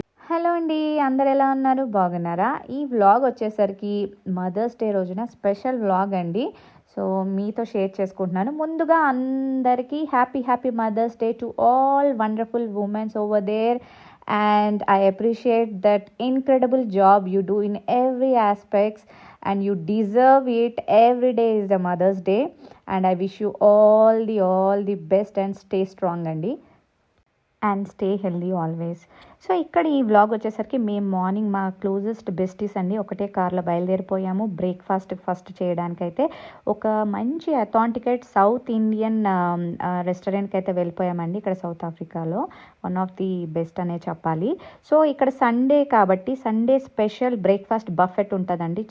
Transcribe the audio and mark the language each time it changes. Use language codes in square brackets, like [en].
[te] Hello అండి, అందరు ఎలా ఉన్నారు? బాగున్నారా? ఈ వ్లాగ్ వచ్చేసరికి మదర్స్ డే రోజున స్పెషల్ వ్లాగ్ అండి. సో మీతో షేర్ చేసుకుంటున్నాను. ముందుగా అందరికీ [en] Happy Mother's Day to all wonderful womens over there. And I appreciate that incredible job you do in every aspects, and you deserve it. Every day is the Mother's Day, and I wish you all the best and stay strong andi, and stay healthy always. [te] So ఇక్కడ ఈ vlog వచ్చేసరికి మేము morning మా closest besties అండి ఒకటే కార్లో బయలుదేరిపోయాము breakfast first చేయడానికైతే. ఒక మంచి అథాంటికేట్ సౌత్ ఇండియన్ రెస్టారెంట్కి అయితే వెళ్ళిపోయామండి ఇక్కడ సౌత్ ఆఫ్రికాలో. [en] one of the best [te] అనే చెప్పాలి. సో ఇక్కడ సండే కాబట్టి సండే స్పెషల్ బ్రేక్ఫాస్ట్ బఫెట్ ఉంటుందండి.